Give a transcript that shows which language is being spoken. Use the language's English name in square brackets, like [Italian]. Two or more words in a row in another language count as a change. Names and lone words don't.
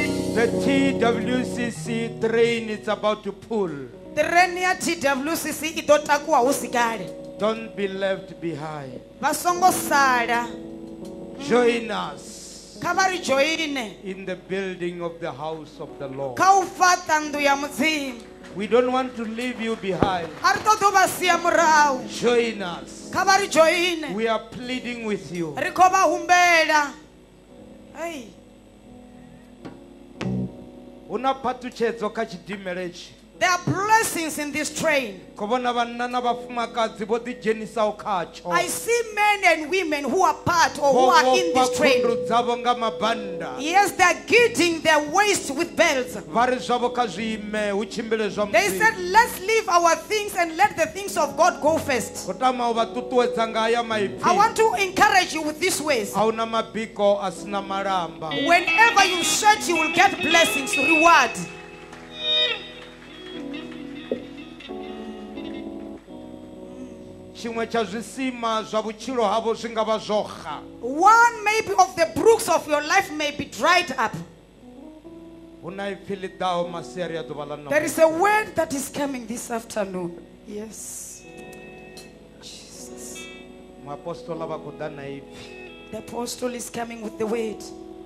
[English] The TWCC train is about to pull. [Venda] Train ya TWCC i ḓo takuwa hu si kale. [English] Don't be left behind. [Venda] Vha songo sala. [English] Join us [Venda] Kha vha ri joine [English] in the building of the house of the Lord. [Venda] kha u fhaṱa nnḓu ya Mudzimu. [English] We don't want to leave you behind. [Venda] A ri ṱoḓi u vha sia murahu. [English] Join us. [Venda] Kha vha ri joine. [English] We are pleading with you. [Venda] Ri khou vha humbela. Hey. Una phathutshedzo kha tshidimela etshi. [English] There are blessings in this train. [Venda] Khou vhona vhanna na vhafumakadzi vho ḓi dzhenisaho khatsho. [English] I see men and women who are part or who [Venda] Vho [English] are in [Venda] vhofha [English] this train. [Venda] khundu dzavho nga mabanda. [English] Yes, they are girding their waist with belts. [Venda] Vha ri zwavho kha zwiime hu tshimbile zwa [English] They said, [Venda] Mudzimu. [English] let's leave our things and let the things of God go first. [Venda] Khou tama u vha ṱuṱuwedza nga haya [English] I [Venda] maipfi. [English] want to encourage you with these ways. [Venda] Ahuna mabiko a sina malamba. [English] Whenever you search, you will get blessings, reward. [Venda] Tshiṅwe tsha zwisima zwa vhutshilo havho zwi nga vha zwo xa. [English] One maybe of the brooks of your life may be dried up. [Venda] Hu na ipfi ḽi ḓaho masiari a ḓuvha ḽa [English] There [Venda] ṋamusi. [English] is a word that is coming this afternoon. Yes. Jesus. [Venda] Muapostola vha khou ḓa na ipfi. [English] The apostle is coming with the word.